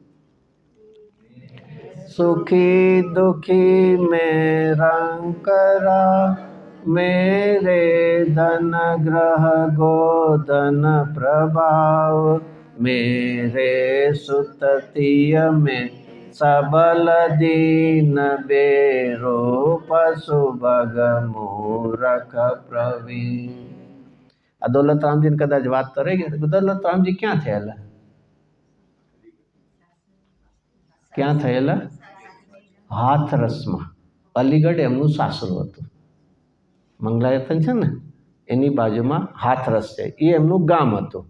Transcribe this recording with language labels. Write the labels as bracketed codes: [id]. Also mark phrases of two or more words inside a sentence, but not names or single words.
[hi] सुखी दुखी में रंग करा, मेरे धन ग्रह गोधन प्रभाव, मेरे सुततिय में सबल दीन बेरो पशु भग मूरख प्रवीण. [gu] આ દોલતરામજીને કદાચ વાત તો રહી ગઈ. દોલતરામજી ક્યાં થયેલા? ક્યાં થયેલા? હાથરસમાં. અલીગઢ એમનું સાસરું હતું. મંગલાયતન છે ને એની બાજુમાં હાથરસ છે, એ એમનું ગામ હતું.